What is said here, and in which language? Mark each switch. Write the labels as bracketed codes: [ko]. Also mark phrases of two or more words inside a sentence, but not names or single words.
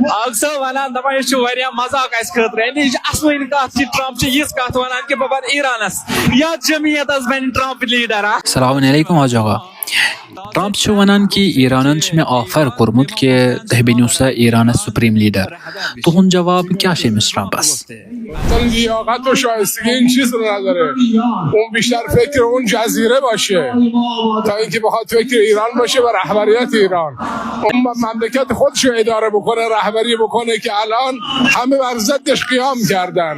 [ks] اکثر ونان دپان یہ واریاہ مذاق اس خاطر یعنی یہ اصل کت ٹرمپ یژ کت ونان کہ بہ بن ایرانس یا جمعیت بن ٹرمپ لیڈر [ar] السلام علیکم [fa] حاج آقا. [ks] ٹرمپ چھ ونان کہ ایرانن چھ مے آفر کورمت کہ تہ بنیو سا ایرانس سپریم لیڈر. تہند جواب کیا چھ مس ٹرمپس؟ [fa] لیاقت و شایستگی این چیز رو نداره. اون بیشتر فکر اون جزیره باشه تا اینکه بخواد فکر ایران باشه و رهبریت ایران. اون مملکت خودش رو اداره بکنه، رهبری بکنه که الان همه بر ضدش قیام کردن.